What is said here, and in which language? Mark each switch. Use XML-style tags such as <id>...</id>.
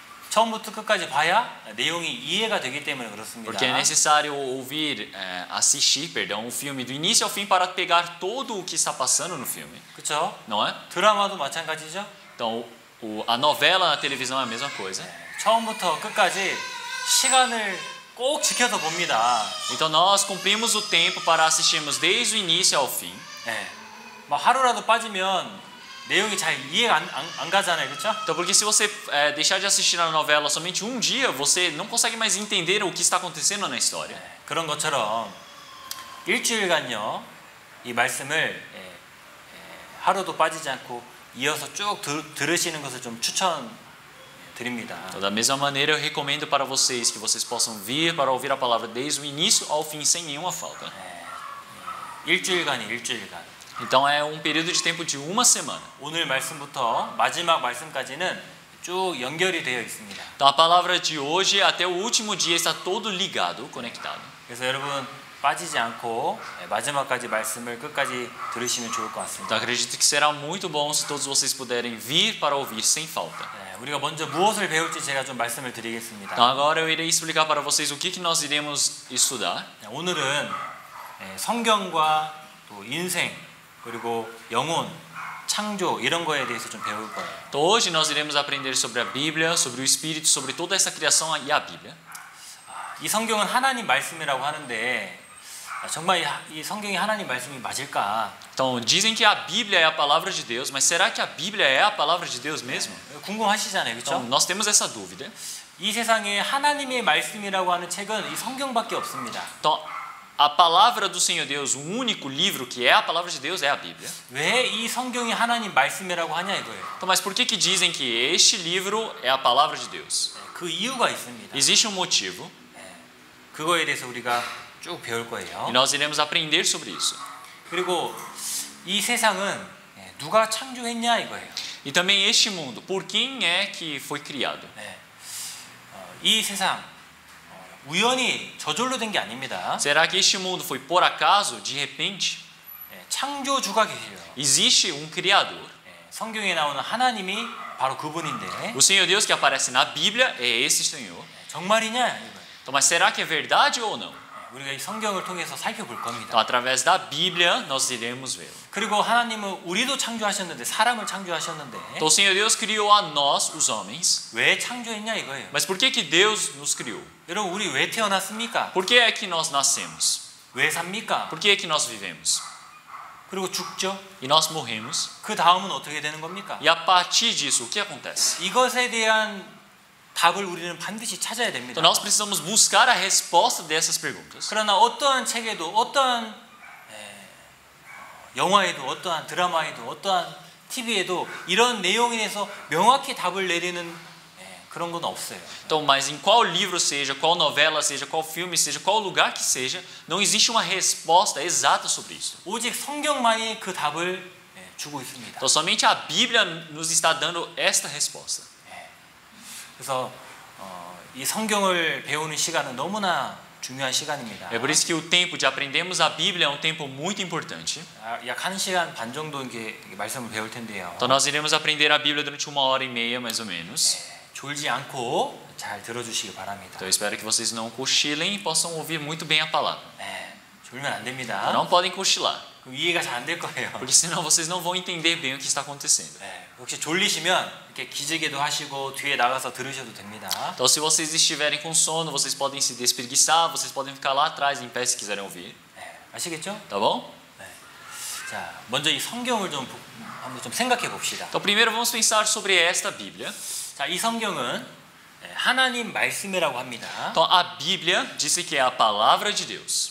<ko>처음부터 끝까지 봐야 내용이 이해가 되기 때문에 그렇습니다.</ko> <pt>Porque é necessário ouvir, assistir, perdão, o filme do início ao fim para pegar todo o que está passando no filme.</pt> <ko>그렇죠?</ko> <pt>Não é?</pt> <ko>드라마도 마찬가지죠?</ko> <pt>Então a novela na televisão é a mesma coisa.</pt> <ko>처음부터 끝까지 시간을 꼭 지켜서 봅니다.</ko> <pt>Então nós cumprimos o tempo para assistirmos desde o início ao fim.</pt> <ko>막 하루라도 빠지면 내용이 잘 이해가 안 가잖아요, 그렇죠?</ko> <pt>Então porque se você deixar de assistir a novela somente um dia, você não consegue mais entender o que está acontecendo na história.</pt> <ko>그런 것처럼 일주일간요 이 말씀을 하루도 빠지지 않고 이어서 쭉 들으시는 것을 좀 추천드립니다.</ko> <pt>Então, da mesma maneira eu recomendo para vocês que vocês possam vir para ouvir a palavra desde o início ao fim sem nenhuma falta.</pt> <ko>일주일간.</ko> <pt>Então é um período de tempo de uma semana.</pt> <ko>오늘 말씀부터 마지막 말씀까지는 쭉 연결이 되어 있습니다.</ko> <pt>Então a palavra de hoje até o último dia está todo ligado, conectado.</pt> <ko>그래서 여러분 빠지지 않고 마지막까지 말씀을 끝까지 들으시면 좋을 것 같습니다.</ko> <pt>Então acredito que será muito bom se todos vocês puderem vir para ouvir sem falta.</pt> <ko>우리가 먼저 무엇을 배울지 제가 좀 말씀을 드리겠습니다.</ko> <pt>Então agora eu irei explicar para vocês o que nós iremos estudar.</pt> <ko>오늘은 성경과 또 인생 그리고 영혼, 창조 이런 거에 대해서 좀 배울 거예요.</ko> <pt>Então hoje nós iremos aprender sobre a Bíblia, sobre o Espírito, sobre toda essa criação e a Bíblia.</pt> <ko>이 성경은 하나님 말씀이라고 하는데 정말 이 성경이 하나님 말씀이 맞을까?</ko> <pt>Então dizem que a Bíblia é a palavra de Deus, mas será que a Bíblia é a palavra de Deus mesmo?</pt> <ko>궁금하시잖아요, 그렇죠?</ko> <pt>Então nós temos essa dúvida.</pt> <ko>이 세상에 하나님의 말씀이라고 하는 책은 이 성경밖에 없습니다.</ko> <pt>Então a palavra do Senhor Deus, o único livro que é a palavra de Deus é a Bíblia.</pt> <ko>왜 이 성경이 하나님 말씀이라고 하냐 이거예요.</ko> <pt>Então, mas por que dizem que este livro é a palavra de Deus?</pt> <ko>그 이유가 있습니다.</ko> <pt>Existe um motivo.</pt> <ko>그거에 대해서 우리가 쭉 배울 거예요.</ko> <pt>E nós iremos aprender sobre isso.</pt> <ko>그리고 이 세상은 누가 창조했냐 이거예요.</ko> <pt>E também este mundo, por quem é que foi criado?</pt> <ko>네. 이 세상 우연히 저절로 된 게 아닙니다.</ko> <pt>Será que este mundo foi por acaso, de repente?</pt> <ko>네, 창조주가 계세요.</ko> <pt>Existe um Criador.</pt> <ko>네, 성경에 나오는 하나님이 바로 그분인데</ko> <pt>O Senhor Deus que aparece na Bíblia é esse Senhor.</pt> <ko>정말이냐 이거예요.</ko> <pt>Então, mas será que é verdade ou não?</pt> <ko>네, 우리가 이 성경을 통해서 살펴볼</ko> <pt>Então,</pt> <ko>겁니다.</ko> <pt>através da Bíblia, nós iremos ver.</pt> <ko>그리고 하나님은 우리도 창조하셨는데 사람을 창조하셨는데</ko> <pt>Então, o Senhor Deus criou a nós, os homens.</pt> <ko>왜 창조했냐 이거예요.</ko> <pt>Mas por que que Deus nos criou?</pt> <ko>여러분 우리 왜 태어났습니까?</ko> <pt>Por que é que nós nascemos?</pt> <ko>왜 삽니까?</ko> <pt>Por que é que nós vivemos?</pt> <ko>그리고 죽죠.</ko> <pt>E nós morremos.</pt> <ko>그 다음은 어떻게 되는 겁니까?</ko> <pt>E a partir disso, o que acontece?</pt> <ko>이것에 대한 답을 우리는 반드시 찾아야 됩니다.</ko> <pt>Então, nós precisamos buscar a resposta dessas perguntas.</pt> <ko>그러나 어떠한 책에도 어떠한 영화에도 어떠한 드라마에도 어떠한 TV에도 이런 내용에 대해서 명확히 답을 내리는 그런 건 없어요.</ko> <pt>Então, mas em qual livro seja, qual novela seja, qual filme seja, qual lugar que seja, não existe uma resposta exata sobre isso.</pt> <ko>오직 성경만이 그 답을 주고 있습니다.</ko> <pt>Então, somente a Bíblia nos está dando esta resposta.</pt> <ko>그래서 이 성경을 배우는 시간은 너무나 중요한 시간입니다.</ko> <pt>É por isso que o tempo de aprendermos a Bíblia é um tempo muito importante.</pt> <ko>약 1시간 반 정도 이렇게 말씀을 배울 텐데요.</ko> <pt>Então, nós iremos aprender a Bíblia durante 1h30, mais ou menos.</pt> <ko>졸지 않고 잘 들어주시기 바랍니다.</ko> <pt>Então, eu espero que vocês não cochilem e possam ouvir muito bem a palavra.</pt> <ko>졸면 안 됩니다.</ko> <pt>Então, não podem cochilar,</pt> <ko>그럼 이해가 잘 안 될 거예요.</ko> <pt>porque senão vocês não vão entender bem o que está acontecendo.</pt> <ko>혹시 졸리시면 이렇게 기지개도 하시고 뒤에 나가서 들으셔도 됩니다.</ko> <pt>Então, se vocês estiverem com sono, vocês podem se despreguiçar, vocês podem ficar lá atrás em pé se quiserem ouvir.</pt> <ko>아시겠죠?</ko> <pt>Tá bom?</pt> <ko>자, 먼저 이 성경을 한번 좀 생각해 봅시다.</ko> <pt>Então, primeiro vamos pensar sobre esta Bíblia.</pt> <ko>자, 이 성경은 하나님 말씀이라고 합니다.</ko> <pt>Então, a Bíblia diz que é a palavra de Deus,</pt>